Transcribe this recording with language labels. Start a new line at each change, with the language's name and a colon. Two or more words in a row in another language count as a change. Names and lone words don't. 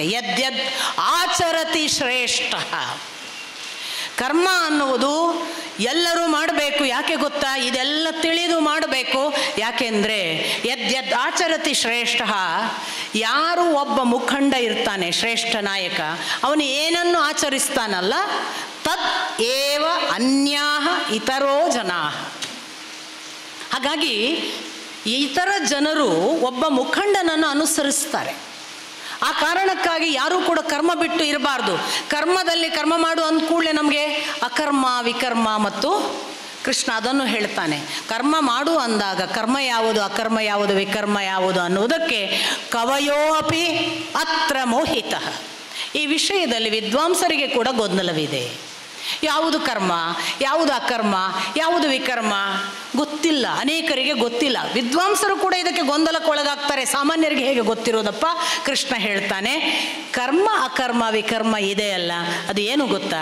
Sanskrit: ಯದ್ಯದ್ ಆಚರತಿ ಶ್ರೇಷ್ಠ.
Kannada: ಕರ್ಮ ಅನ್ನುವುದು ಎಲ್ಲರೂ ಮಾಡಬೇಕು. ಯಾಕೆ ಗೊತ್ತಾ? ಇದೆಲ್ಲ ತಿಳಿದು ಮಾಡಬೇಕು. ಯಾಕೆಂದರೆ
Sanskrit: ಯದ್ಯದ್ ಆಚರತಿ ಶ್ರೇಷ್ಠ.
Kannada: ಯಾರು ಒಬ್ಬ ಮುಖಂಡ ಇರ್ತಾನೆ, ಶ್ರೇಷ್ಠ ನಾಯಕ, ಅವನು ಏನನ್ನು ಆಚರಿಸ್ತಾನಲ್ಲ,
Sanskrit: ತತ್ ಏವ ಅನ್ಯಾಹ ಇತರೋ ಜನಾಃ.
Kannada: ಹಾಗಾಗಿ ಇತರ ಜನರು ಒಬ್ಬ ಮುಖಂಡನನ್ನು ಅನುಸರಿಸ್ತಾರೆ. ಆ ಕಾರಣಕ್ಕಾಗಿ ಯಾರೂ ಕೂಡ ಕರ್ಮ ಬಿಟ್ಟು ಇರಬಾರ್ದು. ಕರ್ಮದಲ್ಲಿ ಕರ್ಮ ಮಾಡು ಅಂದ ಕೂಡಲೇ ನಮಗೆ ಅಕರ್ಮ, ವಿಕರ್ಮ ಮತ್ತು ಕೃಷ್ಣ ಅದನ್ನು ಹೇಳ್ತಾನೆ. ಕರ್ಮ ಮಾಡು ಅಂದಾಗ ಕರ್ಮ ಯಾವುದು, ಅಕರ್ಮ ಯಾವುದು, ವಿಕರ್ಮ ಯಾವುದು ಅನ್ನುವುದಕ್ಕೆ
Sanskrit: ಕವಯೋ ಅಪಿ ಅತ್ರ ಮೋಹಿತಃ.
Kannada: ಈ ವಿಷಯದಲ್ಲಿ ವಿದ್ವಾಂಸರಿಗೆ ಕೂಡ ಗೊಂದಲವಿದೆ. ಯಾವುದು ಕರ್ಮ, ಯಾವುದು ಅಕರ್ಮ, ಯಾವುದು ವಿಕರ್ಮ ಗೊತ್ತಿಲ್ಲ. ಅನೇಕರಿಗೆ ಗೊತ್ತಿಲ್ಲ. ವಿದ್ವಾಂಸರು ಕೂಡ ಇದಕ್ಕೆ ಗೊಂದಲಕ್ಕೊಳಗಾಗ್ತಾರೆ. ಸಾಮಾನ್ಯರಿಗೆ ಹೇಗೆ ಗೊತ್ತಿರೋದಪ್ಪ? ಕೃಷ್ಣ ಹೇಳ್ತಾನೆ, ಕರ್ಮ ಅಕರ್ಮ ವಿಕರ್ಮ ಇದೆಯಲ್ಲ, ಅದು ಏನು ಗೊತ್ತಾ?